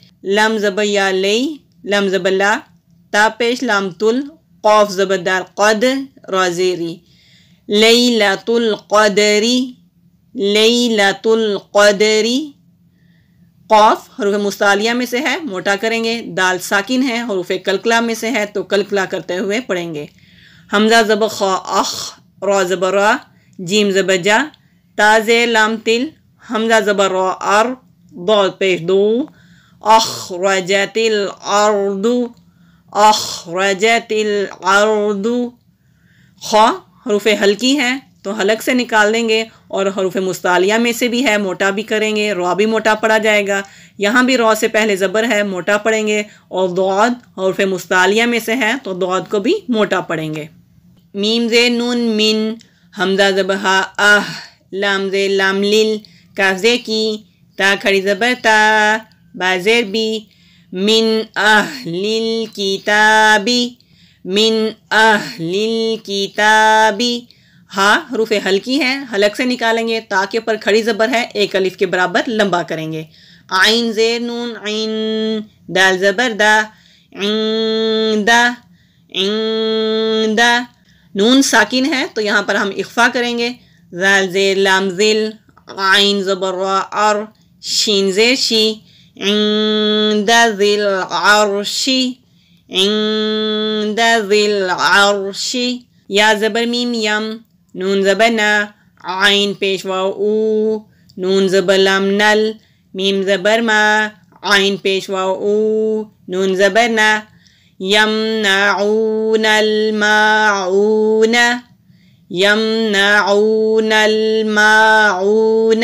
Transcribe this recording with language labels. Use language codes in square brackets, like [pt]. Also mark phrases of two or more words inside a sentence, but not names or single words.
[ur] لم زبر یا لی، لم زبر لا، تا پیش لام تل، قاف زبر دال قد، را زیری، [ar] لیلۃ القدری، لیلۃ القدری۔ [ur] قاف حروف مستعلیہ میں سے ہے، موٹا کریں گے، دال ساکن ہے، حروف کلکلا میں سے ہے تو کلکلا کرتے ہوئے پڑھیں گے۔ حمزہ زبر خا اخ، را زبر را، جیم زبر جا، تا زیر لام تل، حمزہ زبر را ار، ضاد پیش دو، [ar] اخرجت الارض، اخرجت الارض۔ [ur] خا حروف حلقی ہے تو حلق سے نکال دیں گے، اور حروف مستعلیہ میں سے بھی ہے، موٹا بھی کریں گے، را بھی موٹا پڑا جائے گا، یہاں بھی را سے پہلے زبر ہے، موٹا پڑھیں گے، اور ضاد حروف مستعلیہ میں سے ہے تو ضاد کو بھی موٹا پڑھیں گے۔ میم زیر نون من، حمزہ زبر ہا اہ، لام زیر لام لل، کاف زیر کی، تا کھڑی زبر تا، با زیر بی، [ar] من اہل الکتابی، من اہل الکتابی۔ [ur] ہاں حروف حلقی ہے، حلق سے نکالیں گے، تا کے اوپر کھڑی زبر ہے، ایک الف کے برابر لمبا کریں گے۔ عین زیر نون عین، دال زبر دا، عند، عند۔ نون ساکن ہے تو یہاں پر ہم اخفا کریں گے، زال زیر لام ذل، عین زبر را ار، شین زیر شی، [ar] عند ذی العرش، عند ذی العرش۔ [ur] یا زبر میم یم، نون زبر نا، عین پیش واو او، نون زبر لام نل، میم زبر ما، عین پیش واو او، نون زبر نا، [ar] یمنعون الماعون، یمنعون الماعون۔